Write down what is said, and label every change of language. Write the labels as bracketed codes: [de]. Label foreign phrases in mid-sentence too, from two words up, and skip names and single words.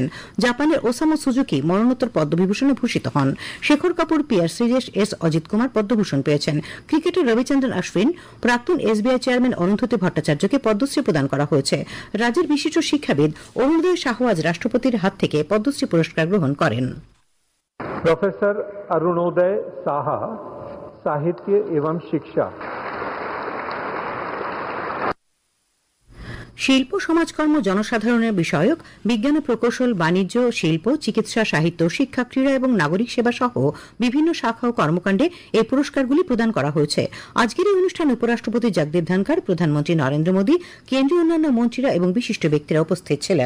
[bn] জাপানের ওসামু সুজুকি মরণোত্তর পদ্মবিভূষণে ভূষিত হন। শেখর কাপুর, পিয়ার শ্রীজেশ, এস অজিত কুমার পদ্মভূষণ পেয়েছেন। ক্রিকেটার রবিচন্দ্রন অশ্বিন, প্রাক্তন এসবিআই চেয়ারম্যান অরুন্ধতী ভট্টাচার্যকে পদ্মশ্রী প্রদান করা হয়েছে। রাজ্যের বিশিষ্ট শিক্ষাবিদ অরুণোদয় সাহু আজ রাষ্ট্রপতির হাত থেকে পদ্মশ্রী পুরস্কার গ্রহণ করেন। [hi] प्रोफेसर अरुणोदय साहा, साहित्य एवं शिक्षा। [bn] শিল্প, সমাজকর্ম, জনসাধারণের বিষয়ক, বিজ্ঞান ও প্রকৌশল, বাণিজ্য, শিল্প, চিকিৎসা, সাহিত্য, শিক্ষা, ক্রীড়া এবং নাগরিক সেবা সহ বিভিন্ন শাখা ও কর্মকাণ্ডে এই পুরস্কারগুলি প্রদান করা হয়েছে। আজকের এই অনুষ্ঠানে উপরাষ্ট্রপতি জগদীপ ধনখড়, প্রধানমন্ত্রী নরেন্দ্র মোদী, কেন্দ্রীয় অন্যান্য মন্ত্রীরা এবং বিশিষ্ট ব্যক্তিরা উপস্থিত ছিলেন।